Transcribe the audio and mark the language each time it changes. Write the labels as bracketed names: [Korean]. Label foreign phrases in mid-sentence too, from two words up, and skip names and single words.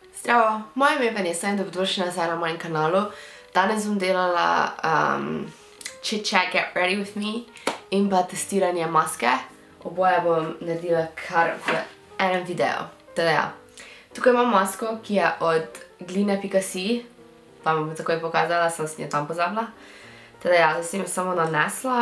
[Slovenian] Zdravo, moje ime je Vanessa in dobrodošli nazaj na mojem kanalu. Danes bom delala [English] chit chat, get ready with me [Slovenian] in pa testiranje maske. Oboje bom naredila kar v enem videu. Teda ja. Tukaj imam masko, ki je od Gline.si. Vam bom takoj pokazala, sem si njo tam pozabila. Teda ja, zdaj sem jo samo nanesla.